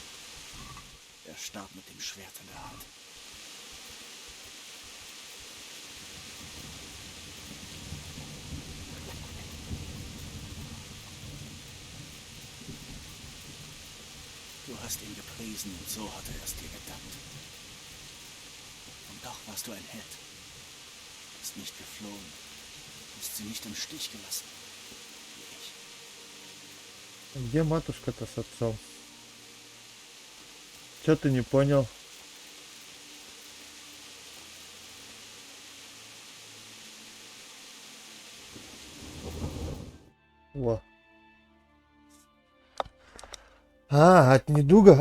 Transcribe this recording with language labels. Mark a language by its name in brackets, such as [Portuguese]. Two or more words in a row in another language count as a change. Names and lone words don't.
[German] Er starb mit dem Schwert in der Hand. Du hast ihn gepriesen und so hat er es dir gedankt. Und doch warst du ein Held. Bist nicht geflohen. Hast sie nicht im Stich gelassen. Wie ich. [Russian] Где матушка-то с отцом? Чё ты не понял? Во. От недуга.